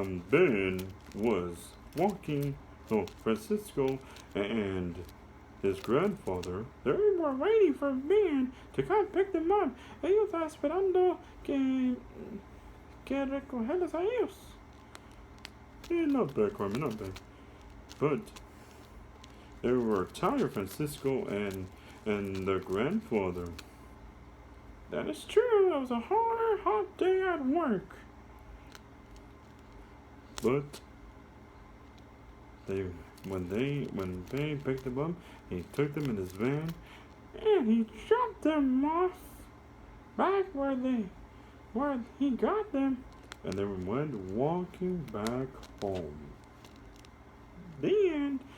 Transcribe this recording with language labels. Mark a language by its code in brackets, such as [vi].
[en] Ben was walking, Francisco and his grandfather, they were waiting for Ben to come pick them up. [es] Ellos estaban esperando que recogerlos a ellos. [en] Yeah, not bad, Carmen, not bad. But they were tired, Francisco and and their grandfather. That is true. It was a hard, hot day at work. But they when they picked them up, he took them in his van and he dropped them off back where he got them, and they went walking back home. The end.